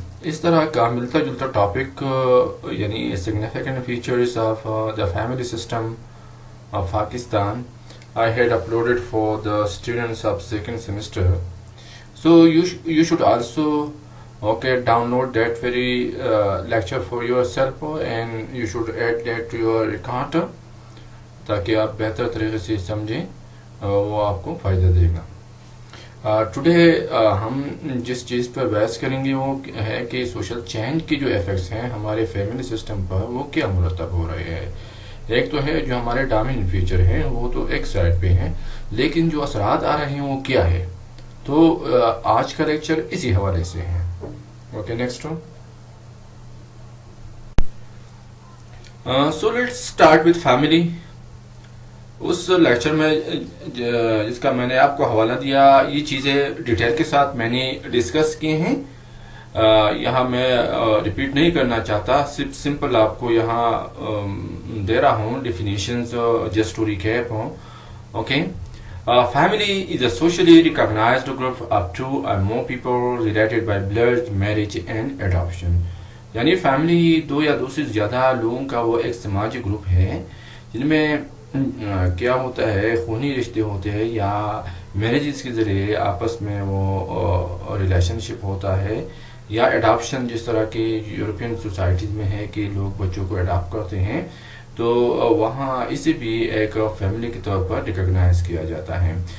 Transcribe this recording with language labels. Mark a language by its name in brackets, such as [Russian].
[Urdu] اس طرح کا ملتا جلتا ٹاپک یعنی [English] significant features of the family system of Pakistan I had uploaded for the students of second semester. So you should also download that very lecture for yourself and you should add that to your record [Urdu] تاکہ آپ بہتر طریقے سے سمجھیں وہ آپ کو فائدہ دے گا. ٹوڈے ہم جس چیز پر بحث کریں گے وہ ہے کہ سوشل چینج کی جو ایفیکٹس ہیں ہمارے فیملی سسٹم پر وہ کیا مرتب ہو رہے ہیں. ایک تو ہے جو ہمارے ڈومیننٹ فیچر ہیں وہ تو ایک سائڈ پہ ہیں، لیکن جو اثرات آ رہے ہیں وہ کیا ہے. تو آج کا لیکچر اسی حوالے سے ہے. Okay next. [English] So let's start with family. [Urdu] اس lecture میں جس کا میں نے آپ کو حوالہ دیا یہ چیزیں ڈیٹیل کے ساتھ میں نے ڈسکس کی ہیں. یہاں میں ریپیٹ نہیں کرنا چاہتا، صرف سمپل آپ کو یہاں دے رہا ہوں definitions [English] Just to recap. Okay. Family is a socially recognized group of two or more people related by blood, marriage and adoption. [Urdu] یعنی فیملی دو یا دو سے زیادہ لوگوں کا وہ ایک سماجی گروپ ہے جن میں کیا ہوتا ہے خونی رشتے ہوتے ہیں یا میرجز کے ذریعے آپس میں وہ ریلیشن شپ ہوتا ہے، یا اڈاپشن جس طرح کی یورپین سوسائٹیز میں ہے کہ لوگ بچوں کو اڈاپٹ کرتے ہیں تو وہاں اسے بھی ایک فیملی کے طور پر ریکگنائز کیا جاتا ہے.